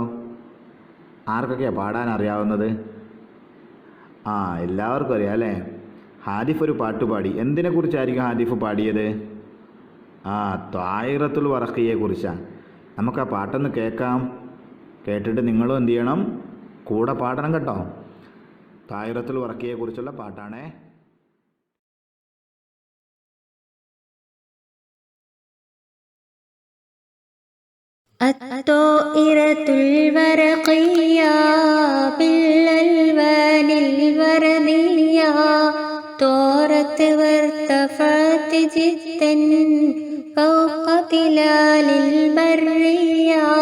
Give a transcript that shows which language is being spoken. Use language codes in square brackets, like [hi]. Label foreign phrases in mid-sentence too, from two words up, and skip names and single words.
[ml] ആർക്കൊക്കെയാണ് പാടാൻ അറിയാവുന്നത്? എല്ലാവർക്കും അറിയാം അല്ലേ? ഹാദിഫ് ഒരു പാട്ട് പാടി. എന്തിനെക്കുറിച്ചായിരിക്കും ഹാദിഫ് പാടിയത്? [ar] طائرة الورقية [ml] കുറിച്ചാണ്. നമുക്ക് ആ പാട്ടൊന്ന് കേൾക്കാം. കേട്ടിട്ട് നിങ്ങളും എന്ത് ചെയ്യണം? കൂടെ പാടണം കേട്ടോ. [ar] طائرة الورقية [ml] കുറിച്ചുള്ള പാട്ടാണ്. [ar] الطائرة الورقية بالألوان الوردية طارت وارتفعت جدا فوق ظلال البرية.